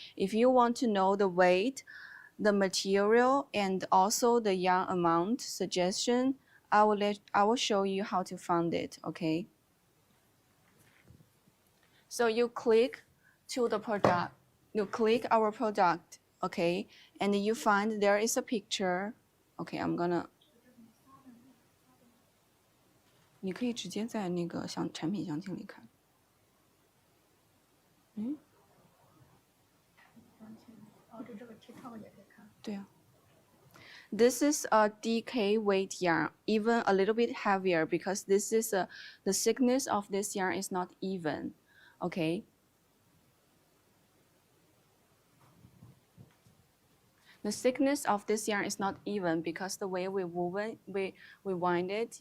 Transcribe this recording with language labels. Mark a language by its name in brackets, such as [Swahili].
[English] If you want to know the weight, the material, and also the yarn amount suggestion, I will show you how to find it. Okay. So you click to the product. You click our product. Okay, and you find there is a picture. Okay, I'm gonna. [Chinese] 你可以直接在那个产品详情里看。嗯。哦，这个 TikTok 也可以看。对啊。 [English] This is a DK weight yarn, even a little bit heavier because this is the thickness of this yarn is not even. Okay. The thickness of this yarn is not even because the way we woven, we wind it.